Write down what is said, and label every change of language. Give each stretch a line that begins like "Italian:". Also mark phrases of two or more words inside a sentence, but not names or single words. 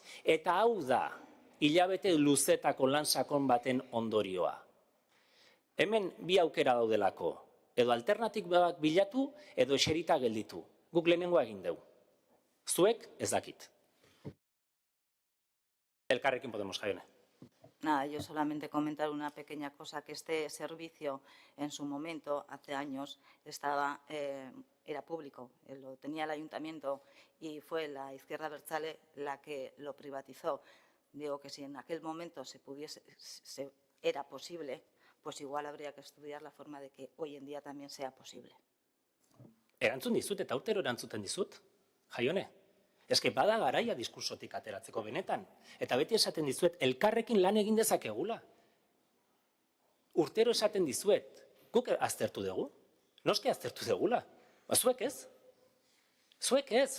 Basque: Eta hau da, hilabete luzetako lan sakon baten ondorioa. Hemen bi aukera daudelako, edo alternatibak bilatu, edo eserita gelditu. Guk lehenengoa egin dugu. Zuek ez dakit. Elkarrekin Podemos, Jaione.
Spanish: Nada, yo solamente comentar una pequeña cosa, que este servicio en su momento, hace años, era público, lo tenía el ayuntamiento y fue la Izquierda Abertzale la que lo privatizó. Digo que si en aquel momento era posible, pues igual habría que estudiar la forma de que hoy en día también sea posible.
Basque: Erantzun dizut eta urtero erantzuten dizut, Jaione. Eske bada garaia diskursotik ateratzeko benetan. Eta beti esaten dizuet, elkarrekin lan egin dezakegula. Urtero esaten dizuet, guk aztertu dugu? Noski aztertu dugula. Zuek ez? Zuek ez.